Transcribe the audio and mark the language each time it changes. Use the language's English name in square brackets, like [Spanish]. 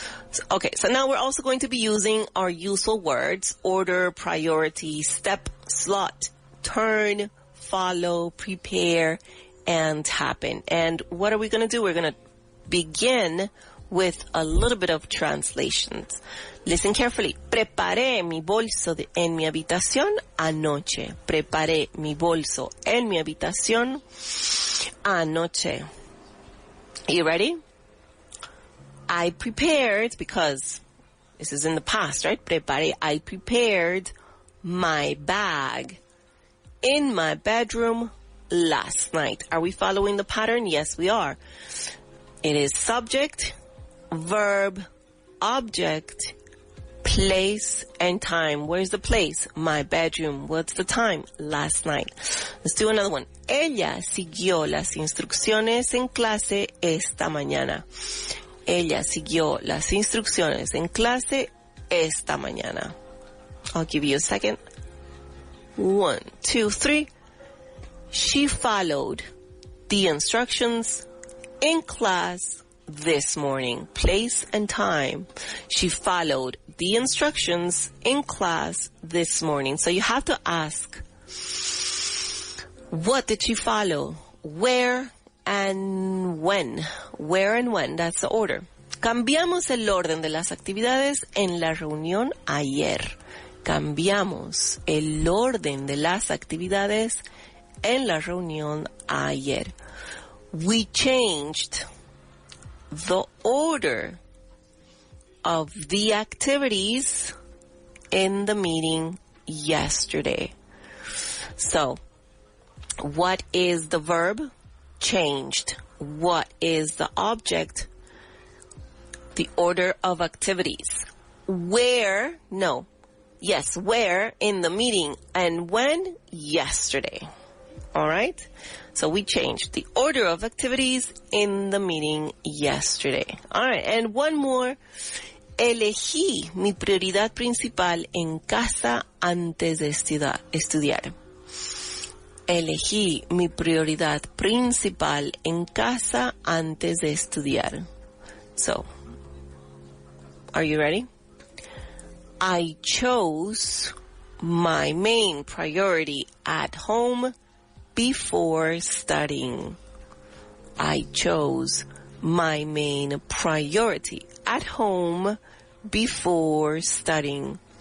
[English] So now we're also going to be using our usual words: order, priority, step, slot, turn, follow, prepare, and happen. And what are we going to do? We're going to begin with a little bit of translations. Listen carefully. [Spanish] Preparé mi bolso en mi habitación anoche. Preparé mi bolso en mi habitación anoche. [English] You ready? I prepared, because this is in the past, right? [Spanish] Preparé. [English] I prepared my bag in my bedroom last night. Are we following the pattern? Yes, we are. It is subject, verb, object, place, and time. Where's the place? My bedroom. What's the time? Last night. Let's do another one. [Spanish] Ella siguió las instrucciones en clase esta mañana. Ella siguió las instrucciones en clase esta mañana. [English] I'll give you a second. 1, 2, 3. She followed the instructions in class this morning. Place and time. She followed the instructions in class this morning. So you have to ask, what did she follow? Where and when? Where and when? That's the order. [Spanish] Cambiamos el orden de las actividades en la reunión ayer. Cambiamos el orden de las actividades en la reunión ayer. [English] We changed the order of the activities in the meeting yesterday. So, what is the verb? Changed. What is the object? The order of activities. Where? No. Yes, where in the meeting, and when? Yesterday. All right? So we changed the order of activities in the meeting yesterday. All right, and one more. [Spanish] Elegí mi prioridad principal en casa antes de estudiar. Elegí mi prioridad principal en casa antes de estudiar. [English] So, are you ready? I chose my main priority at home before studying. I chose my main priority. At home, before studying.